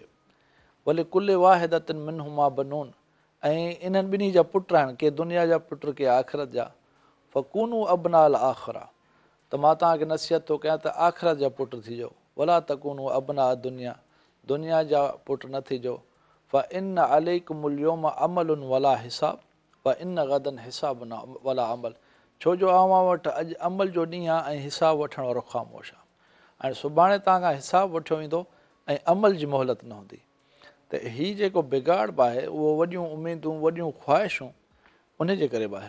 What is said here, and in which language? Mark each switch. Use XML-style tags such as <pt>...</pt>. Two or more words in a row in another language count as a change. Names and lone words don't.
<sd>भले</sd> <ar>كل واحدة منهما بنون,</ar> <sd>ऐं इन्हनि ॿिन्ही जा पुट आहिनि, के दुनिया जा पुट के आख़िरत जा।</sd> <ar>فكونوا أبناء الآخرة,</ar> <sd>त मां तव्हांखे नसीहत थो कयां त आख़िरत जा पुट थिजो।</sd> <ar>ولا تكونوا أبناء الدنيا,</ar> <sd>दुनिया जा पुट न थिजो।</sd> <ar>فإن عليكم اليوم عمل ولا حساب وإن غدا حساب ولا عمل,</ar> <sd>छो जो अव्हां वटि अॼु अमल जो ॾींहुं आहे ऐं हिसाब वठण वारो ख़ामोश आहे। हाणे सुभाणे तव्हां खां हिसाब वठियो वेंदो ऐं अमल जी मोहलत न हूंदी। त हीउ जेको बिगाड़ बि आहे उहो वॾियूं उमेदूं, वॾियूं ख़्वाहिशूं, उन जे करे बि आहे।</sd>